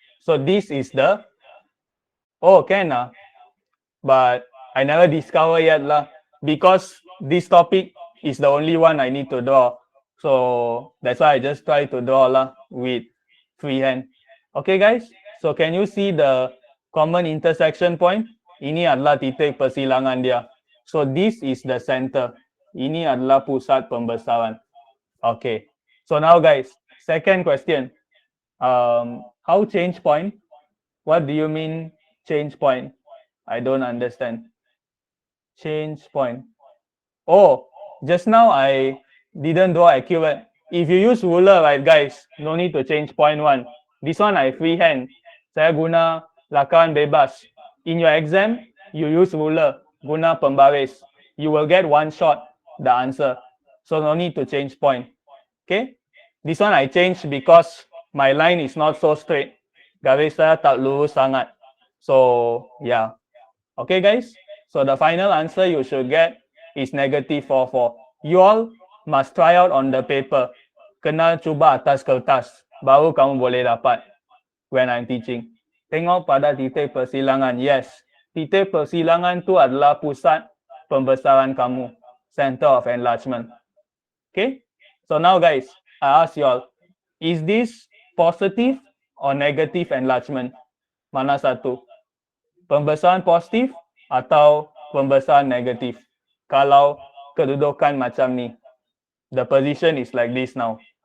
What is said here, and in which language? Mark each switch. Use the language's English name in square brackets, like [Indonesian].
[English] So this is the, oh, can but I never discover yet lah, because this topic is the only one I need to draw. So that's why I just try to draw lah with freehand. Okay, guys. So can you see the common intersection point? [Malay] Ini adalah titik persilangan dia. [English] So this is the center. [Malay] Ini adalah pusat pembesaran. [English] Okay. So now, guys, second question. How change point? What do you mean change point? I don't understand. Change point. Oh, just now I didn't draw accurate. If you use ruler, right, guys, no need to change point one. This one I freehand. [Malay] Saya guna lakaran bebas. [English] In your exam, you use ruler, [Malay] guna pembaris. [English] You will get one shot the answer. So no need to change point. Okay? This one I changed because my line is not so straight. [Malay] Garis saya tak lurus sangat. [English] So yeah. Okay, guys. So the final answer you should get is negative 44. You all must try out on the paper. [Malay] Kena cuba atas kertas. Baru kamu boleh dapat [English] when I'm teaching. [Malay] Tengok pada titik persilangan. Yes. Titik persilangan tu adalah pusat pembesaran kamu. [English] Center of enlargement. Okay. So now, guys, I ask you all, is this positive or negative enlargement? [Malay] Mana satu? Pembesaran positif atau pembesaran negatif? Kalau kedudukan macam ni, [English] the position is like this now.